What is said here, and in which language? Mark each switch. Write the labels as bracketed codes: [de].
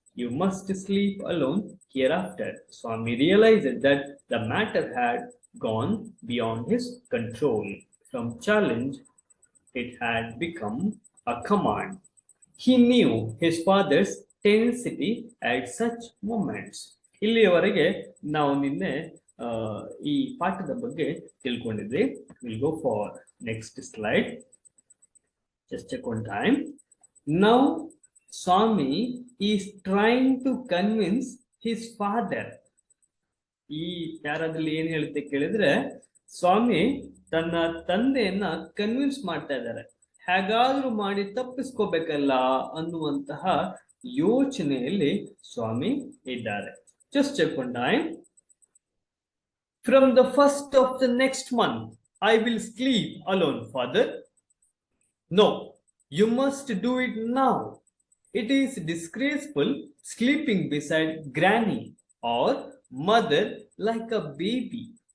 [en] You must sleep alone hereafter." Swami realized that the matter had gone beyond his control. From challenge, it had become a command. He knew his father's tenacity at such moments. [kn] ಇಲ್ಲಿಯವರೆಗೆ ನಾವು ನಿನ್ನೆ ಈ ಪಾಠದ ಬಗ್ಗೆ ತಿಳ್ಕೊಂಡಿದ್ವಿ. [en] Will go for next slide. Just check one time. Now Swami is trying to convince his father. [kn] ಈ ಪ್ಯಾರಾದಲ್ಲಿ ಏನ್ ಹೇಳುತ್ತೆ ಕೇಳಿದ್ರೆ, ಸ್ವಾಮಿ ತನ್ನ ತಂದೆಯನ್ನ ಕನ್ವಿನ್ಸ್ ಮಾಡ್ತಾ ಇದ್ದಾರೆ, ಹೇಗಾದ್ರೂ ಮಾಡಿ ತಪ್ಪಿಸ್ಕೋಬೇಕಲ್ಲ ಅನ್ನುವಂತಹ ಯೋಚನೆಯಲ್ಲಿ ಸ್ವಾಮಿ ಇದ್ದಾರೆ. [en] Just check one time. From the first of the next month, I will sleep alone, father. No, you must do it now. It is disgraceful sleeping beside granny or mother like a baby.